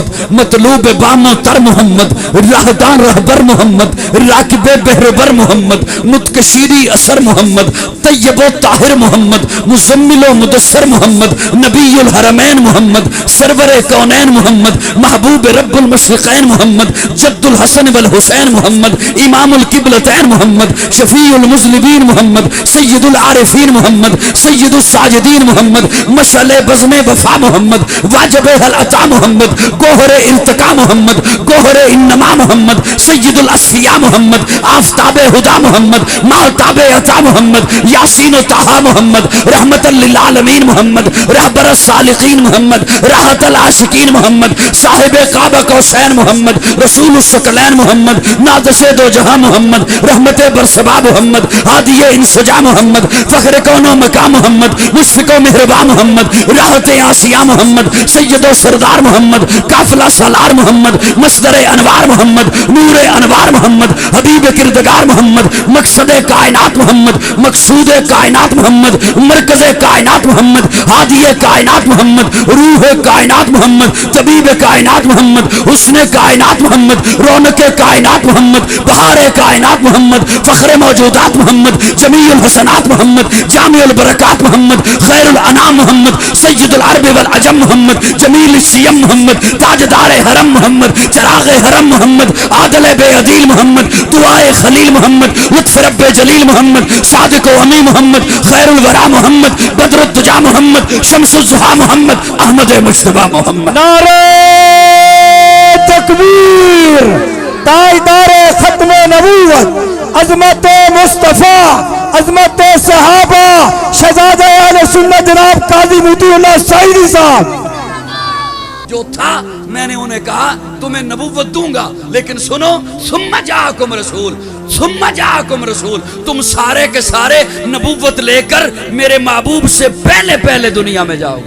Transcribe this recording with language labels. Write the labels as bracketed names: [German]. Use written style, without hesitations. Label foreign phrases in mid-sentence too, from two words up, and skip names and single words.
[Hindi] मतलूब बामो तर मोहम्मद, राहदान रहबर मोहम्मद, राकिबे बहरबर मोहम्मद, मुतकशीरी असर मोहम्मद, तैयबो ताहिर मोहम्मद, मुजम्मिलो मुदस्सर मोहम्मद, नबीयुल हरमैन मोहम्मद, सरवरे कौनैन मोहम्मद, महबूब रब्बुल मशरिकैन मोहम्मद, जद्दुल हसन वल हुसैन मोहम्मद, इमामुल किबलतैन मोहम्मद, शफीउल मुज़लिमीन मोहम्मद, सय्यदुल आरिफीन मोहम्मद, सय्यदुस साजिदीन मोहम्मद, मशअले बज़्मे वफा मोहम्मद, वाजबे हल अता मोहम्मद, गोहरे इल्तिका मोहम्मद, गोहरे इन्नमा मोहम्मद, सय्यदुल अस्फिया मोहम्मद, आफताबे हुदा मोहम्मद, माहताबे अता मोहम्मद, यासीन व ताहा मोहम्मद, रहमतल लिल आलमीन मोहम्मद, रहबर सालिकीन मोहम्मद, राहतल आशिकीन मोहम्मद, साहिबे काबा कौसैन मोहम्मद, रसूलुस सकलैन मोहम्मद, नादशे दो जहां मोहम्मद, रहमते बरसबा मोहम्मद, हादिये इंसजा मोहम्मद, फख्र कौनो मका मोहम्मद, मुशफिको मेहरबा मोहम्मद, राहते आसिया मोहम्मद, सैयदो सरदार मोहम्मद, काफिला सालार मोहम्मद, मसदरे अनवार मोहम्मद, नूरे अनवार मोहम्मद, हबीब किरदगार मोहम्मद, मकसदे कायनात मोहम्मद, मकसूदे कायनात मोहम्मद, मरकज़े कायनात मोहम्मद, हादिये कायनात मोहम्मद, रूहे कायनात मोहम्मद, तबीबे कायनात मोहम्मद, हुस्ने कायनात मोहम्मद, रौनके कायनात मोहम्मद, बहारे कायनात मोहम्मद, फख्रे मौजूदात मोहम्मद, जमीउल हसनात मोहम्मद, जामिउल बरकात मोहम्मद, खैरुल अनाम मोहम्मद, सय्यदुल अरब वल अजम मोहम्मद, जमील सियम मोहम्मद, ताजदार हरम मोहम्मद, चराग हरम मोहम्मद, आदल बेअदील मोहम्मद, दुआए खलील मोहम्मद, लुत्फ रब्बे जलील मोहम्मद, सादिक अमी मोहम्मद, खैरुल वरा मोहम्मद, बदरुद्दुजा मोहम्मद, शम्सुज़्ज़ुहा मोहम्मद, अहमद मुज्तबा मोहम्मद। नारे तकबीर, ताजदार खत्म नबूवत, अज़मत मुस्तफ़ा, अज़मत सहाबा, शहज़ादे अहले सुन्नत जनाब काजी मोतीउल्लाह साइदी साहब। जो था मैंने उन्हें कहा तुम्हें नबूवत दूंगा, लेकिन सुनो, [Arabic] ثم جاءكم رسول, ثم جاءكم رسول, [Hindi] तुम सारे के सारे नबूवत लेकर मेरे महबूब से पहले पहले दुनिया में जाओगे।